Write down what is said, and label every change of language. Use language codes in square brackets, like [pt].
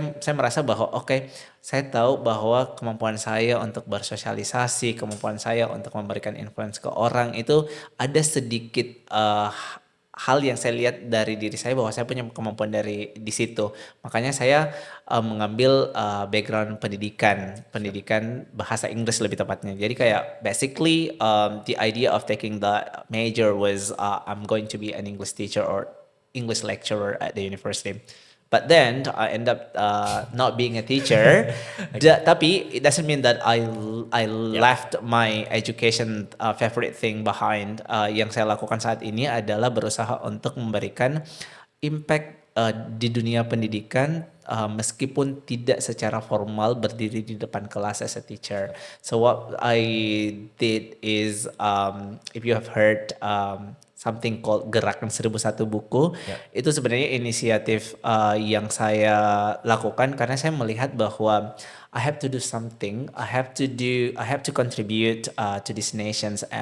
[id] Saya merasa bahwa oke, saya tahu bahwa kemampuan saya untuk bersosialisasi, kemampuan saya untuk memberikan influence ke orang itu ada sedikit hal yang saya lihat dari diri saya bahwa saya punya kemampuan dari di situ. Makanya saya mengambil background pendidikan, [en] Sure. [id] pendidikan bahasa Inggris lebih tepatnya. Jadi kayak [en] basically the idea of taking the major was I'm going to be an English teacher or English lecturer at the university. But then I end up not being a teacher. Oke. [id] Tapi [en] it doesn't mean that I Yap. left my education favorite thing behind. [id] Yang saya lakukan saat ini adalah berusaha untuk memberikan impact di dunia pendidikan meskipun tidak secara formal berdiri di depan kelas [en] as a teacher. So what I did is if you have heard something called Gerakan 1001 Buku, Yap. [id] itu sebenarnya inisiatif yang saya lakukan karena saya melihat bahwa [en] I have to do something, I have to contribute to these nations.